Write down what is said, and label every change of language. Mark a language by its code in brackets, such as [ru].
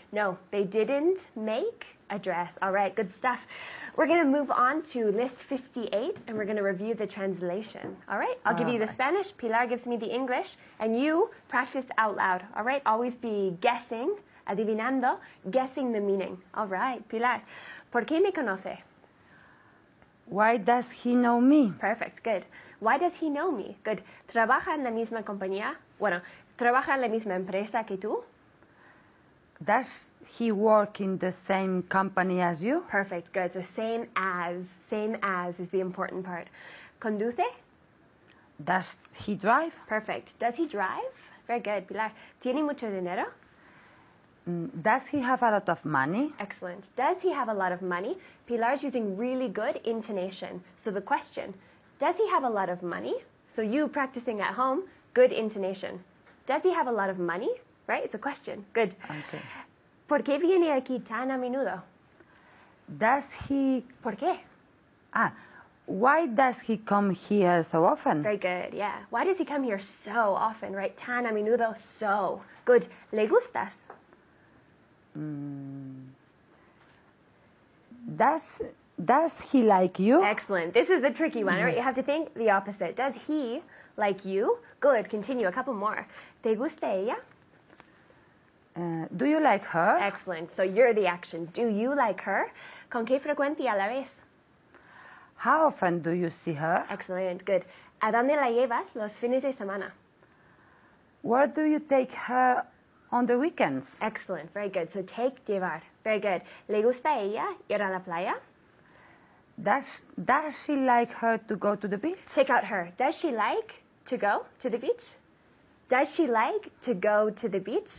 [en] No, they didn't make a dress. All right, good stuff. We're going to move on to list 58 and we're going to review the translation. All right, I'll give you the Spanish, Pilar gives me the English, and you practice out loud. All right, always be guessing, [es] adivinando, [en] guessing the meaning. All right, [es] Pilar, ¿por qué me conoce? [en] Why does he know me? Perfect, good. Why does he know me? Good. [es] ¿Trabaja en la misma compañía? Bueno, ¿trabaja en la misma empresa que tú? [en] Does he work in the same company as you? Perfect, good. So same as is the important part. [es] ¿Conduce? [en] Does he drive? Perfect. Does he drive? Very good, Pilar. [es] ¿Tiene mucho dinero? [en] Does he have a lot of money? Excellent. Does he have a lot of money? Pilar's using really good intonation. So the question, does he have a lot of money? So you practicing at home, good intonation. Does he have a lot of money? Right? It's a question. Good. Okay. [es] ¿Por qué viene aquí tan a menudo? [en] Does he... [es] ¿Por qué? [en] Why does he come here so often? Very good, yeah. Why does he come here so often, right? [es] Tan a menudo, [en] so. Good. [es] ¿Le gustas? [en] Does he like you? Excellent. This is the tricky one, right? You have to think the opposite. Does he like you? Good. Continue. A couple more. [es] ¿Te gusta ella? [en] Do you like her? Excellent. So you're the action. Do you like her? [es] ¿Con qué frecuencia la ves? [en] How often do you see her? Excellent. Good. [es] ¿A dónde la llevas los fines de semana? [en] Where do you take her on the weekends? Excellent. Very good. So take, llevar. Very good. [es] ¿Le gusta a ella ir a la playa? [en] Does she like her to go to the beach? Take out her. Does she like to go to the beach? Does she like to go to the beach?